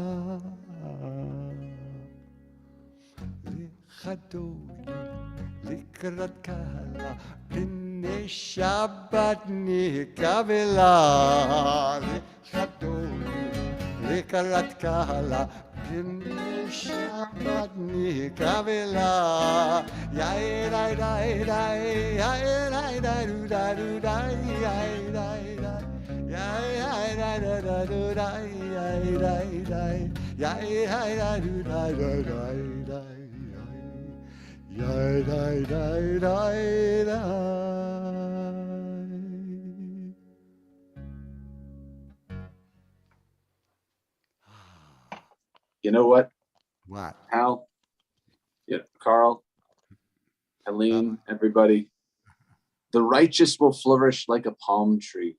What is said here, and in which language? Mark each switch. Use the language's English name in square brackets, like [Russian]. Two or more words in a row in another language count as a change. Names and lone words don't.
[Hebrew] לחדור לקראת קהלה פני שבת נקבלה לחדור לקראת קהלה פני שבת נקבלה יאי די די די יאי די די דו די דו די יאי די די יאי די די די דו די יאי די די יאי די דו די די די Yai dai dai dai dai. [English] You know what, What? Hal? Yeah, Carl, Helene, everybody. The righteous will flourish like a palm tree.